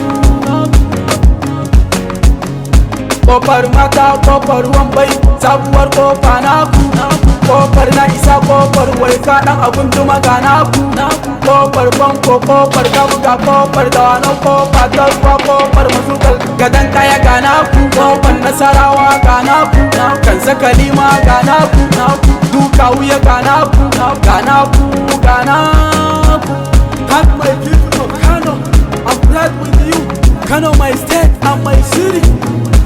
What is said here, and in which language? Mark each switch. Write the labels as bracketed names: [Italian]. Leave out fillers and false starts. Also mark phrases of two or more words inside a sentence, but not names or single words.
[Hausa] Kofar mata, kofar Wambai, sabuwar kofa naku, kofar na isa, kofar waika ɗan abun duma ga naku, kofar banko, kofar gabuga, kofar dawanau, kofar tarwa, kofar masukal, gadan kaya ga naku, kofar nasarawa ga naku, kan sakalima ga naku, duka wuya ga naku, ga naku, ga naku. [English] Thank my people of Kano, I'm proud with you. Kano my state and my city.